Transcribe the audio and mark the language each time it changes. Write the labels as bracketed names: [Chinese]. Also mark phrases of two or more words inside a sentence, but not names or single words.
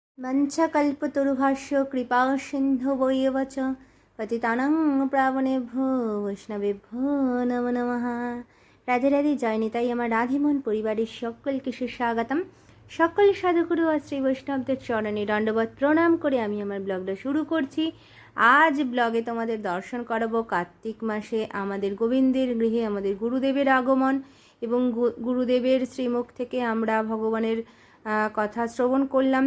[Sanskrit] वंशकल्पतरुभाष्य कृपा सिन्धुवैव च पतितानां पावनेभ्यो বৈষ্ণবেভ্যো নমো নমঃ। [Bangla] রাধে রাধে, জয় নিতাই। আমার রাধেমন পরিবারের সকলকে সুস্বাগতম। সকল সাধুগুরু আর শ্রী বৈষ্ণবদের চরণে দণ্ডবত প্রণাম করে আমি আমার ব্লগটা শুরু করছি। আজ ব্লগে তোমাদের দর্শন করাবো কার্তিক মাসে আমাদের গোবিন্দের গৃহে আমাদের গুরুদেবের আগমন এবং গুরুদেবের শ্রীমুখ থেকে আমরা ভগবানের কথা শ্রবণ করলাম।